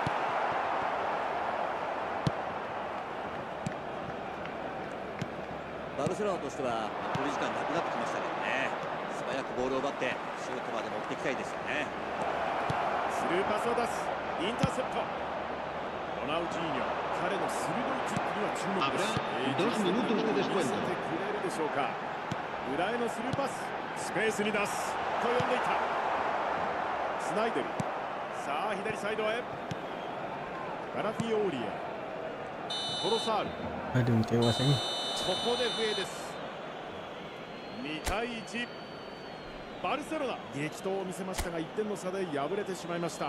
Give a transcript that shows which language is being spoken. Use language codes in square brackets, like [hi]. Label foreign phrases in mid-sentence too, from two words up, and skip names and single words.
[ja] バルセロナとしては残り時間なくなってきましたけどね、素早くボールを奪ってシュートまで持っていきたいですよね。スルーパスを出す、インターセプト。ロナウジーニョ、彼の鋭いキックには注目です。 [es] 2 minutos de [ja] 見 [es] descuento. [ja] せてくれるでしょうか。裏へのスルーパス、スペースに出すと呼んでいた。スナイデル、さあ左サイドへ。ガラフィオーリエ、トロサール、 [id] Aduh, tewas ni. [ja] ここで笛です。2対1、バルセロナ激闘を見せましたが1点の差で敗れてしまいました。